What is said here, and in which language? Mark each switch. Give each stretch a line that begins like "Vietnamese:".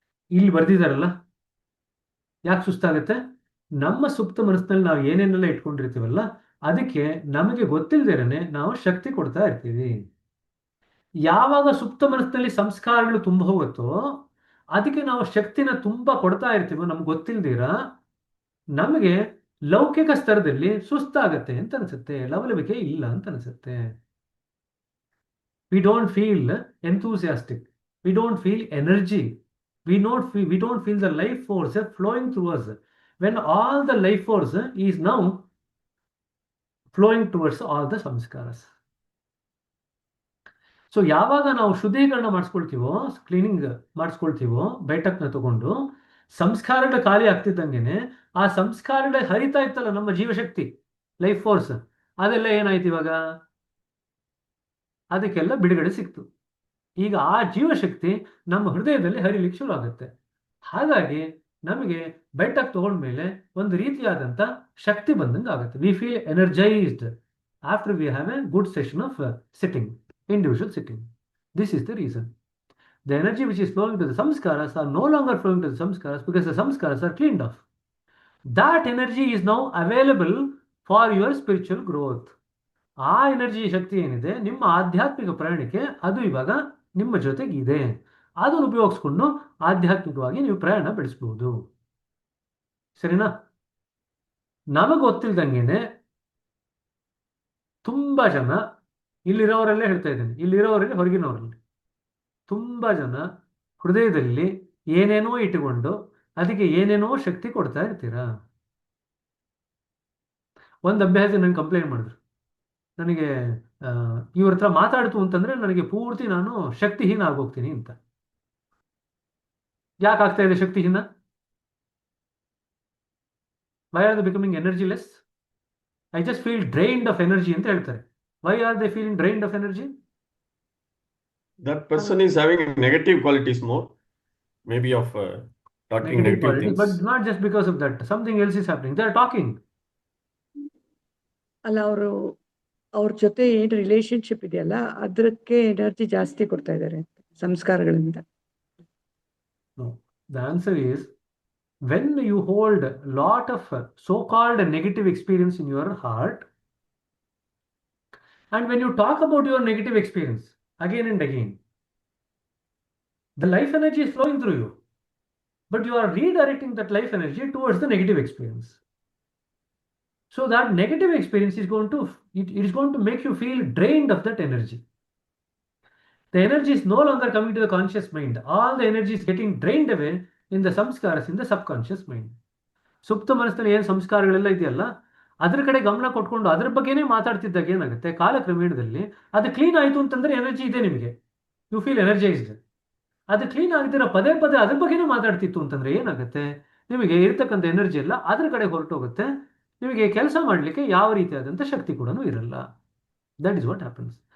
Kannada: ಇಲ್ಲಿ ಬರ್ದಿದಾರಲ್ಲ, ಯಾಕೆ ಸುಸ್ತಾಗತ್ತೆ? ನಮ್ಮ ಸುಪ್ತ ಮನಸ್ಸಿನಲ್ಲಿ ನಾವು ಏನೇನೆಲ್ಲ ಇಟ್ಕೊಂಡಿರ್ತೀವಲ್ಲ ಅದಕ್ಕೆ ನಮಗೆ ಗೊತ್ತಿಲ್ಲದೇನೆ ನಾವು ಶಕ್ತಿ ಕೊಡ್ತಾ ಇರ್ತೀವಿ. ಯಾವಾಗ ಸುಪ್ತ ಮನಸ್ಸಿನಲ್ಲಿ ಸಂಸ್ಕಾರಗಳು ತುಂಬ ಹೋಗುತ್ತೋ ಅದಕ್ಕೆ ನಾವು ಶಕ್ತಿನ ತುಂಬ ಕೊಡ್ತಾ ಇರ್ತೀವೋ ನಮ್ಗೆ ಗೊತ್ತಿಲ್ದಿರ ನಮಗೆ ಲೌಕಿಕ ಸ್ತರದಲ್ಲಿ ಸುಸ್ತಾಗತ್ತೆ ಅಂತ ಅನ್ಸುತ್ತೆ, ಲವಲವಿಕೆ ಇಲ್ಲ ಅಂತ ಅನ್ಸುತ್ತೆ.
English: We don't feel enthusiastic, we don't feel energy, we don't feel the life force flowing through us when all the life force is now flowing towards all the samskaras.
Kannada: So ಯಾವಾಗ ನಾವು ಶುದ್ಧೀಕರಣ ಮಾಡಿಸ್ಕೊಳ್ತೀವೋ, ಕ್ಲೀನಿಂಗ್ ಮಾಡಿಸ್ಕೊಳ್ತೀವೋ, ಬೈಟಕ್ನ ತಗೊಂಡು ಸಂಸ್ಕಾರಗಳ ಖಾಲಿ ಆಗ್ತಿದ್ದಂಗೆನೆ ಆ ಸಂಸ್ಕಾರಗಳ ಹರಿತಾ ಇತ್ತಲ್ಲ ನಮ್ಮ ಜೀವಶಕ್ತಿ, life force, ಅದೆಲ್ಲ ಏನಾಯ್ತು ಇವಾಗ? ಅದಕ್ಕೆಲ್ಲ ಬಿಡುಗಡೆ ಸಿಕ್ತು. ಈಗ ಆ ಜೀವಶಕ್ತಿ ನಮ್ಮ ಹೃದಯದಲ್ಲಿ ಹರಿಲಿಕ್ಕೆ ಶುರು ಆಗುತ್ತೆ. ಹಾಗಾಗಿ ನಮಗೆ ಬೆಟ್ಟಕ್ಕೆ ತಗೊಂಡ್ಮೇಲೆ ಒಂದು ರೀತಿಯಾದಂಥ ಶಕ್ತಿ ಬಂದಂಗೆ ಆಗುತ್ತೆ.
English: We feel energised after we have a good session of sitting, individual sitting. This is the reason. The energy which is flowing to the samskaras are no longer flowing to the samskaras because the samskaras are cleaned off. That energy is now available for your spiritual growth.
Kannada: ಆ energy ಶಕ್ತಿ ಏನಿದೆ ನಿಮ್ಮ ಆಧ್ಯಾತ್ಮಿಕ ಪ್ರಯಾಣಕ್ಕೆ ಅದು ಇವಾಗ ನಿಮ್ಮ ಜೊತೆಗಿದೆ. ಅದನ್ನು ಉಪಯೋಗಿಸ್ಕೊಂಡು ಆಧ್ಯಾತ್ಮಿಕವಾಗಿ ನೀವು ಪ್ರಯಾಣ ಬೆಳೆಸಬಹುದು. ಸರಿನಾ? ನಮಗೆ ಗೊತ್ತಿಲ್ದಂಗೆನೆ ತುಂಬ ಜನ, ಇಲ್ಲಿರೋರಲ್ಲೇ ಹೇಳ್ತಾ ಇದ್ದೀನಿ, ಇಲ್ಲಿರೋರಲ್ಲಿ ಹೊರಗಿನವರಲ್ಲಿ ತುಂಬ ಜನ ಹೃದಯದಲ್ಲಿ ಏನೇನೋ ಇಟ್ಟುಕೊಂಡು ಅದಕ್ಕೆ ಏನೇನೋ ಶಕ್ತಿ ಕೊಡ್ತಾ ಇರ್ತೀರಾ. ಒಂದು ಅಭ್ಯಾಸ ನನಗೆ ಕಂಪ್ಲೇಂಟ್ ಮಾಡಿದ್ರು, ನನಗೆ ಇವ್ರ ಹತ್ರ ಮಾತಾಡ್ತು ಅಂತಂದ್ರೆ ನನಗೆ ಪೂರ್ತಿ ನಾನು ಶಕ್ತಿಹೀನ ಆಗೋಗ್ತೀನಿ ಅಂತ. ಯಾಕೆ ಆಗ್ತಾ ಇದೆ ಶಕ್ತಿಹೀನ?
English: Why are the becoming energyless? I just feel drained of energy
Kannada: ಅಂತ ಹೇಳ್ತಾರೆ.
English: Why are they feeling drained of energy? That person is having negative qualities more, maybe of talking Negative negative quality, things. but not just because of that. Something else is happening. They are talking.
Kannada: ಅಲ್ಲ ಅವ್ರ ಜೊತೆ ಏನ್ relationship ಇದೆಯಲ್ಲ ಅದಕ್ಕೆ energy ಜಾಸ್ತಿ ಕೊಡ್ತಾ ಇದ್ದಾರೆ ಸಂಸ್ಕಾರಗಳಿಂದ.
English: No. The answer is, when you hold a lot of so-called negative experience in your heart, and when you talk about your negative experience again and again, the life energy is flowing through you, but you are redirecting that life energy towards the negative experience. So that negative experience is going to, it is going to make you feel drained of that energy. The energy is no longer coming to the conscious mind. All the energy is getting drained away in the samskaras, in the subconscious mind.
Kannada: ಸುಪ್ತ ಮನಸ್ಸಿನಲ್ಲಿ ಏನು ಸಂಸ್ಕಾರಗಳೆಲ್ಲ ಇದೆಯಲ್ಲ ಅದ್ರ ಕಡೆ ಗಮನ ಕೊಟ್ಕೊಂಡು ಅದ್ರ ಬಗ್ಗೆನೇ ಮಾತಾಡ್ತಿದ್ದಾಗ ಏನಾಗುತ್ತೆ, ಕಾಲಕ್ರಮೇಣದಲ್ಲಿ ಅದು ಕ್ಲೀನ್ ಆಯಿತು ಅಂತಂದ್ರೆ ಎನರ್ಜಿ ಇದೆ ನಿಮಗೆ,
English: You feel energised.
Kannada: ಅದು ಕ್ಲೀನ್ ಆಗದಿರೋ ಪದೇ ಪದೇ ಅದ್ರ ಬಗ್ಗೆನೇ ಮಾತಾಡ್ತಿತ್ತು ಅಂತಂದ್ರೆ ಏನಾಗುತ್ತೆ, ನಿಮಗೆ ಇರ್ತಕ್ಕಂಥ ಎನರ್ಜಿ ಎಲ್ಲ ಅದ್ರ ಕಡೆ ಹೊರಟೋಗುತ್ತೆ, ನಿಮಗೆ ಕೆಲಸ ಮಾಡಲಿಕ್ಕೆ ಯಾವ ರೀತಿಯಾದಂಥ ಶಕ್ತಿ ಕೂಡ ಇರಲ್ಲ.
English: That is what happens.